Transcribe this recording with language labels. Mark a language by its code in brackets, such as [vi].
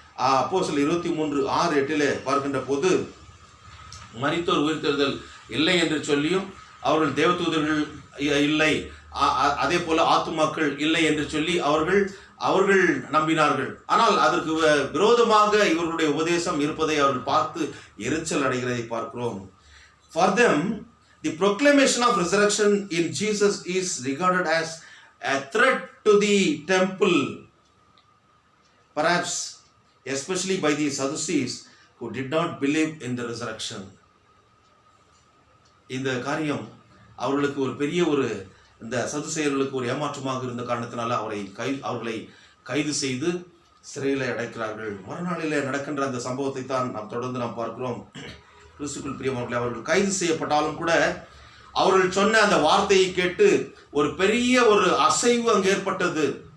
[ta] அப்போஸ்தலர் 23:6-8 பார்க்கின்ற போது மரித்தோர் உயிர்த்தெழுதல் இல்லை என்று சொல்லியும் அவர்கள் தேவதூதர்கள் இல்லை, அதே போல ஆத்துமாக்கள் இல்லை என்று சொல்லி அவர்கள் நம்பினார்கள். ஆனால் அதற்கு விரோதமாக இவர்களுடைய உபதேசம் இருப்பதை அவர்கள் பார்த்து எரிச்சல் அடைகிறதை பார்க்கிறோம். [en] For them, the proclamation of resurrection in Jesus is regarded as a threat to the temple, perhaps especially by the Sadducees who did not believe in the resurrection. [ta] இந்த காரியம் அவர்களுக்கு ஒரு பெரிய இந்த சதுசேயர்களுக்கு ஒரு ஏமாற்றமாக இருந்த காரணத்தினால அவர்களை கைது செய்து சிறையில் அடைக்கிறார்கள். மறுநாளிலே நடக்கின்ற அந்த சம்பவத்தை தான் நாம் தொடர்ந்து பார்க்கிறோம். கிறிஸ்துவுக்குள் பிரியமானவர்களே, அவர்கள் கைது செய்யப்பட்டாலும் கூட அவர்கள் சொன்ன அந்த வார்த்தையை கேட்டு ஒரு பெரிய அசைவு அங்கு ஏற்பட்டது.